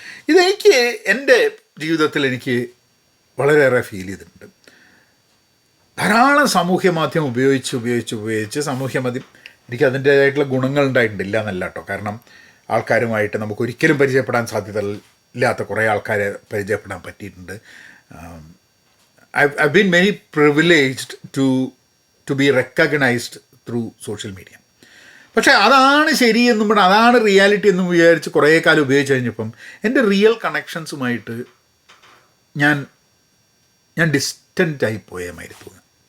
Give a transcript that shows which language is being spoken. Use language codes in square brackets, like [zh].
[ml] ഇതെനിക്ക് എൻ്റെ ജീവിതത്തിൽ എനിക്ക് വളരെയേറെ ഫീൽ ചെയ്തിട്ടുണ്ട്. ധാരാളം സാമൂഹ്യ മാധ്യമം ഉപയോഗിച്ച് സാമൂഹ്യ മാധ്യമം എനിക്ക് അതിൻ്റേതായിട്ടുള്ള ഗുണങ്ങൾ ഉണ്ടായിട്ടുണ്ട്, ഇല്ല എന്നല്ല കേട്ടോ. കാരണം ആൾക്കാരുമായിട്ട് നമുക്ക് ഒരിക്കലും പരിചയപ്പെടാൻ സാധ്യത ഇല്ലാത്ത കുറേ ആൾക്കാരെ പരിചയപ്പെടാൻ പറ്റിയിട്ടുണ്ട്. [en] I've been very privileged to be recognized through social media. [ml] പക്ഷേ അതാണ് ശരിയെന്നും അതാണ് റിയാലിറ്റി എന്നും വിചാരിച്ച് കുറേ കാലം ഉപയോഗിച്ച് കഴിഞ്ഞപ്പം എൻ്റെ റിയൽ കണക്ഷൻസുമായിട്ട് ഞാൻ ഡിസ്റ്റൻ്റായി പോയ മാതിരി തോന്നുന്നു.